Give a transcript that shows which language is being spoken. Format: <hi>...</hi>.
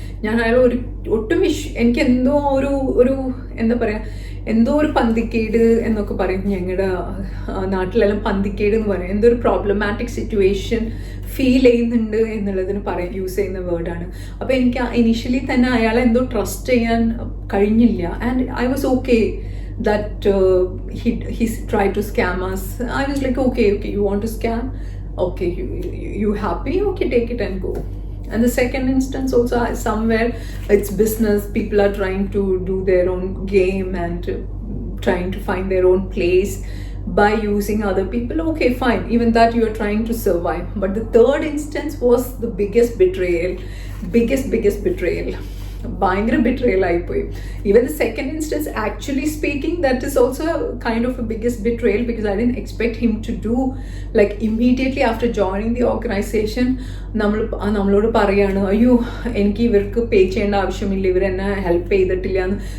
<ml>ഞാൻ അയാൾ ഒട്ടും എനിക്ക് എന്തോ ഒരു എന്താ പറയുക, എന്തോ ഒരു പന്തിക്കേട് എന്നൊക്കെ പറയും. ഞങ്ങളുടെ നാട്ടിലെല്ലാം പന്തിക്കേട് എന്ന് പറയും. എന്തോ ഒരു പ്രോബ്ലമാറ്റിക് സിറ്റുവേഷൻ ഫീൽ ചെയ്യുന്നുണ്ട് എന്നുള്ളതിന് യൂസ് ചെയ്യുന്ന വേർഡാണ്. അപ്പോൾ എനിക്ക് ഇനീഷ്യലി തന്നെ അയാളെ എന്തോ ട്രസ്റ്റ് ചെയ്യാൻ കഴിഞ്ഞില്ല.</ml> <en>And I was okay that he tried to scam us. I was like, okay, you want to scam? Okay, you happy? Okay, take it and go. And the second instance also, somewhere it's business. People are trying to do their own game and trying to find their own place by using other people. Okay, fine. Even that you are trying to survive. But the third instance was the biggest betrayal. Biggest betrayal.</en> <ml>ഭയങ്കര betrayal ആയിപ്പോയി.</ml> <en>even the second instance, actually speaking, that is also kind of a biggest betrayal because I didn't expect him to do like immediately after joining the organisation</en> <ml>നമ്മളോട് പറയാണ്, അയ്യോ എനിക്ക് ഇവർക്ക് പേ ചെയ്യേണ്ട ആവശ്യമില്ല, ഇവരെന്നെ ഹെൽപ്പ് ചെയ്തിട്ടില്ല എന്ന്.</ml>